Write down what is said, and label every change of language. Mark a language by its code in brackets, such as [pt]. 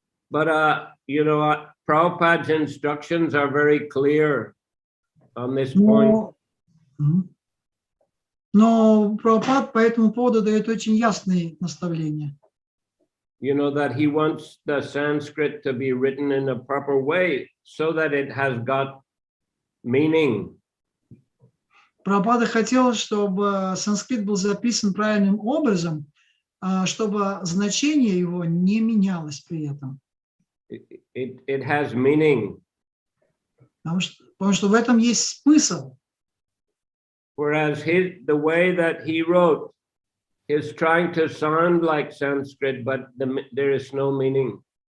[en] But Prabhupada's instructions are very clear on this point. [ru] Но Прабхупад по этому поводу дает очень ясные наставления. [en] That he wants the Sanskrit to be written in a proper way so that it has got meaning. [ru] Прабхупада хотел, чтобы санскрит был записан правильным образом, чтобы значение его не менялось при этом. [en] It has meaning. [ru] Потому что в этом есть смысл. [en] Whereas the way that he wrote is trying to sound like Sanskrit, but there is no meaning.